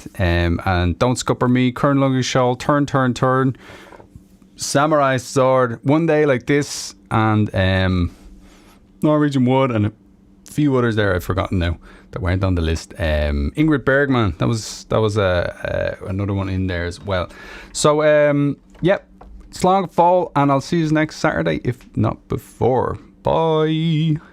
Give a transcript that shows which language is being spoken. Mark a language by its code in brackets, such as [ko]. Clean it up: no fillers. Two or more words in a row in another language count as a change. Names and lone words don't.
[en] And Don't Scupper Me, Kern Lungy Shoal, Turn, Turn, Turn, Samurai Sword, One Day Like This, and Norwegian Wood, and a few others there I've forgotten now that weren't on the list. Ingrid Bergman, that was another one in there as well. So yep, [ga] Slán go fóill, [en] and I'll see you next Saturday, if not before. Bye.